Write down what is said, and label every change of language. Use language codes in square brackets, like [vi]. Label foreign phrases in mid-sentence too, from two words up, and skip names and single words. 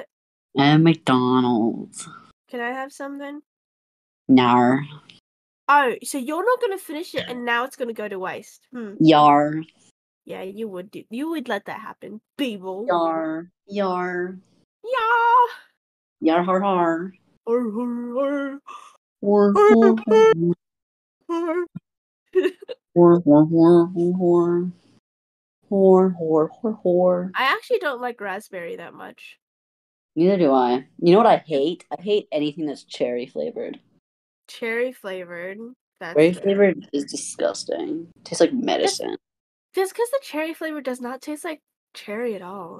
[en] I have McDonald's. Can I have some then? Yar. Oh, so you're not gonna finish it and now it's gonna go to waste. Yar. Yeah, you would do. You would let that happen, Beeble. Yar. Yar. Yeah. Yar har har. Har har Hor hor hor. Hor hor hor hor. Hor hor hor hor. I actually don't like raspberry that much. Neither do I. You know what I hate? I hate anything that's cherry flavored. Cherry flavored. That's Cherry fair. flavored is disgusting. Tastes like medicine. Just because the cherry flavor does not taste like cherry at all.